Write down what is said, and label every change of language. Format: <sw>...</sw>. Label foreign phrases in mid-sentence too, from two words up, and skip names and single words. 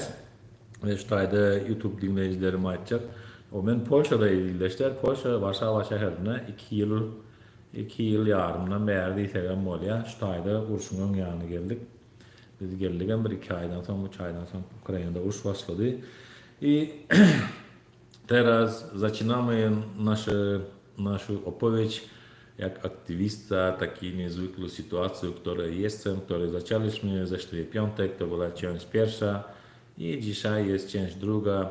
<tk>Ve şu taýda YouTube dinleyijilerim aýtjak. O men Polşada ýerleşler. Polşa Warşawa şäherine 2 ýyl ýarymdan bäri diýsegem bolýar. Şu taýda urşunyň ýanyna geldik. Biz geldigen 1-2 aýdan soň, 3 aýdan soň Ukrainada uruş başlady.</tk> <pl>И teraz zaczynamy naszą opowieść jak aktywista, takiej niezwykłej sytuacji, w której jestem, w której zaczęliśmy zeszły piątek, to była część pierwsza i dzisiaj jest część druga.</pl>